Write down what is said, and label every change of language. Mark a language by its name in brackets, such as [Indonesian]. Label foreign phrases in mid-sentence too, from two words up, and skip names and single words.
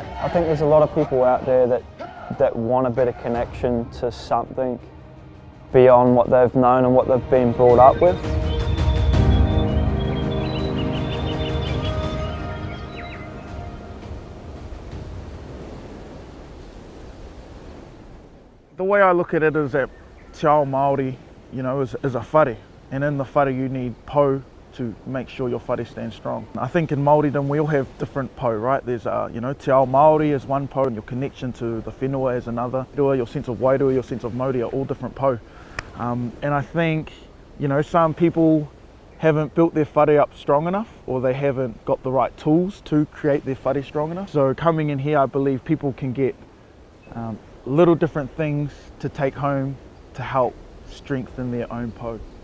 [English] I think there's a lot of people out there that want a bit of connection to something beyond what they've known and what they've been brought up with. The way I look at it is that [Māori] te ao Māori, [English] you know, is a whare, and in the whare you need pou to make sure your whare stands strong. I think in Māoridom we all have different pou, right? There's, you know, [Māori] te ao Māori [English] is one pou, and your connection to the whenua is another. Your sense of wairua, your sense of mauri are all different pou. And I think, you know, some people haven't built their whare up strong enough, or they haven't got the right tools to create their whare strong enough. So coming in here, I believe people can get little different things to take home to help strengthen their own pou.